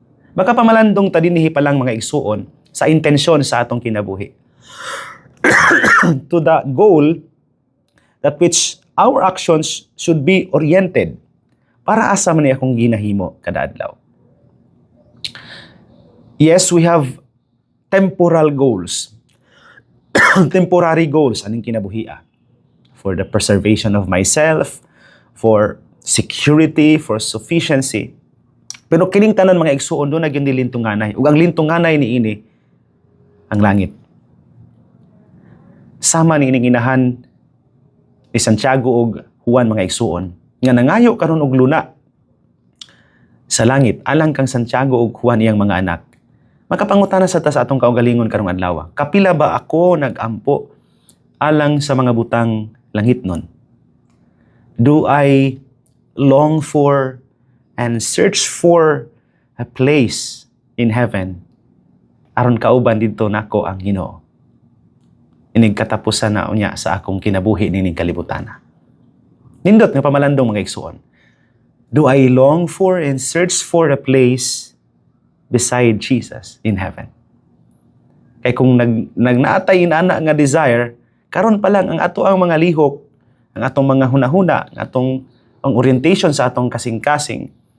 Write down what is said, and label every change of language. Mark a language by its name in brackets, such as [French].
[Cebuano] Baka pamalandong ta dinhi pa lang mga igsuon sa intensyon sa atong kinabuhi. [English] To the goal that which our actions should be oriented. [Cebuano] Para asa man ni akong ginahimo kada adlaw. [English] Yes, we have temporal goals. Temporary goals [Cebuano] aning kinabuhia. [English] For the preservation of myself, for security, for sufficiency. [Cebuano] Pero kining tanan mga igsuon do nagyang lintunganay. Ug ang lintunganay niini ang langit. Sama ni ining inahan ni Santiago ug Juan mga igsuon nga nangayo karon og luna sa langit alang kang Santiago ug Juan iyang mga anak. Makapangutana sa ta sa atong kaugalingon karong adlaw. Kapila ba ako nagampo alang sa mga butang langitnon? [English] Do I long for and search for a place in heaven [Cebuano] aron kauban didto nako ang Ginoo? Inig katapusan na unya sa akong kinabuhi nining kalibutana. Nindot nga pamalandong mga igsuon. [English] Do I long for and search for a place beside Jesus in heaven? [Cebuano] Kay kung nagnaatay inana nga desire, karon pa lang ang ato ang mga lihok, ang atong mga hunahuna, ang atong ang orientation sa atong kasing-kasing,